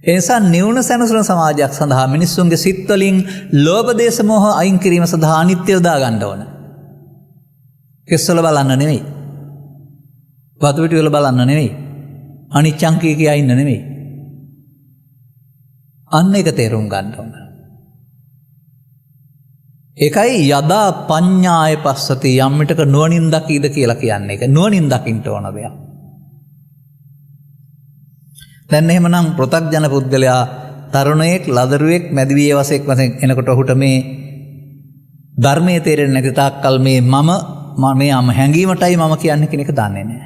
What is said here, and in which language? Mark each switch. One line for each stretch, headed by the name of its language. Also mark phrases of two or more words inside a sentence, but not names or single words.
Sinhala: ඒ නිසා නිවුන සැනසුන සමාජයක් සඳහා මිනිස්සුන්ගේ සිත් වලින් ලෝභ දේශ මොහ අයින් කිරීම සඳහා අනිත්‍ය යොදා ගන්න ඕන. කෙස්වල බලන්න නෙවෙයි. වතු පිටි වල බලන්න නෙවෙයි. අනිච්චං කියා ඉන්න නෙවෙයි. අන්න ඒක තේරුම් ගන්න ඕන. ඒකයි
Pali: යදා පඤ්ඤාය පස්සති
Sinhala: යම් විටක නුවණින් දකීද කියලා කියන්නේ. ඒක නුවණින් දකින්න ඕන දෙයක්. දැන් එහෙමනම් පෘථග්ජන පුද්ගලයා තරුණයෙක් ලදරුවෙක් මැදිවියේ වශයෙන් එනකොට ඔහුට මේ ධර්මයේ තේරෙන්නේ නැති තාක්කල් මේ මම හැඟීමටයි මම කියන්නේ කියන එක දන්නේ නැහැ.